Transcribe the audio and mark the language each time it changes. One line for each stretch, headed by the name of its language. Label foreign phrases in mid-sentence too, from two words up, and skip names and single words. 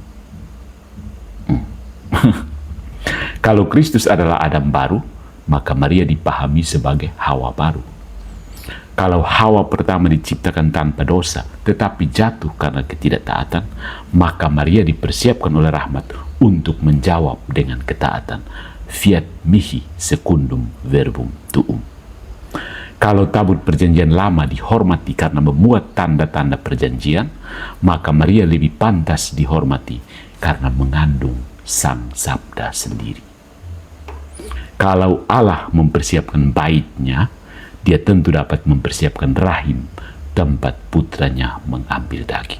Indonesian: Kalau Kristus adalah Adam baru, maka Maria dipahami sebagai Hawa baru. Kalau Hawa pertama diciptakan tanpa dosa, tetapi jatuh karena ketidaktaatan, maka Maria dipersiapkan oleh rahmat untuk menjawab dengan ketaatan.
Latin: Fiat mihi secundum verbum tuum.
Indonesian: Kalau tabut perjanjian lama dihormati karena memuat tanda-tanda perjanjian, maka Maria lebih pantas dihormati karena mengandung sang sabda sendiri. Kalau Allah mempersiapkan baitnya, dia tentu dapat mempersiapkan rahim tempat putranya mengambil daging.